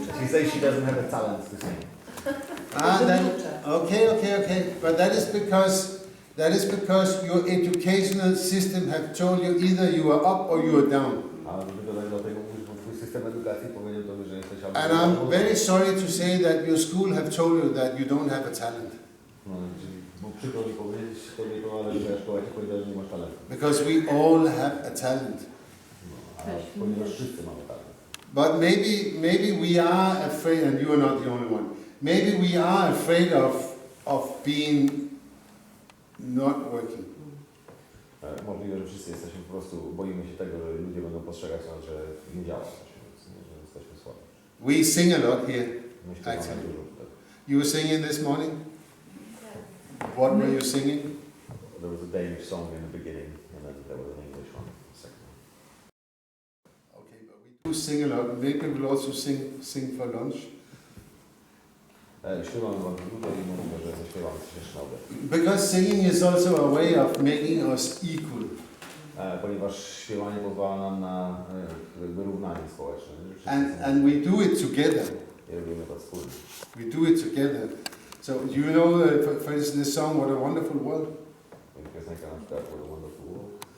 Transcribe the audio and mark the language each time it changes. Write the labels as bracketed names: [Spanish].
[English] says she doesn't have a talent to sing. Then, okay. But that is because your educational system have told you either you are up or you are down. [Polish] A dlatego mówisz, bo twój system edukacji powiedział tobie, że jesteś albo... [English] And I'm very sorry to say that your school have told you that you don't have a talent. [Polish] No, czyli, bo przykro mi powiedzieć tobie to, ale że szkoła ci powiedziała, że nie masz talentu. [English] Because we all have a talent. [Polish] No, a ponieważ wszyscy mamy talent. [English] But maybe we are afraid, and you are not the only one. Maybe we are afraid of being not working. [Polish] Możliwe, że wszyscy jesteśmy po prostu, boimy się tego, że ludzie będą postrzegać nas, że nie działa coś, że jesteśmy słabi. [English] We sing a lot here. [Polish] Myślę, że [English] Actually. [Polish] mamy dużo tutaj. [English] You were singing this morning? What were you singing? There was a Danish song in the beginning, and then there was an English one in the second. Okay, but we do sing a lot. Maybe we'll also sing for lunch. [Polish] Śpiewamy wam długo i mówimy, że zaśpiewamy coś jeszcze na obiad. [English] Because singing is also a way of making us equal. [Polish] Ponieważ śpiewanie pozwala nam na jakby równanie społeczne. [English] And we do it together. [Polish] I robimy to wspólnie. [English] We do it together. So do you know, for instance, this song, What a Wonderful World? [Polish] Piosenka na przykład What a Wonderful World.